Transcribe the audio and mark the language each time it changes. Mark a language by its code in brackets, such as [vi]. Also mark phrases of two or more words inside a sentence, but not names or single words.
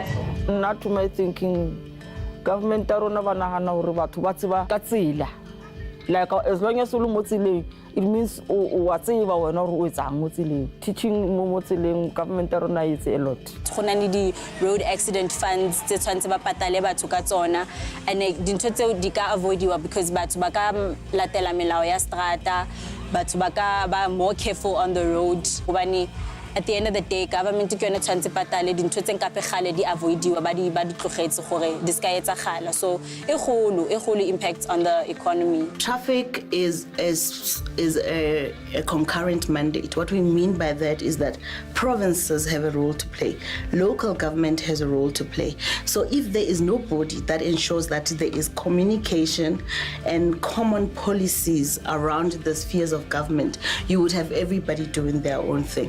[en] Not to my thinking, government like as long as you it means teaching government is a lot. The road accident funds [st] tse tshwantse ba patale batho ka tsona and dintho tseo di ka avoidiwa because batho ba ka latela melao ya strata, batho ba ka ba [en] more careful on the road. At the end of the day, [st] government ke yone tshwantse patale dintho tse nka pegale di avoidiwa ba di tlogetse gore di ska etsagala. [en] So [st] e golo [en] impact on the economy. Traffic is a concurrent mandate. What we mean by that is that provinces have a role to play. Local government has a role to play. So if there is no body that ensures that there is communication and common policies around the spheres of government, you would have everybody doing their own thing.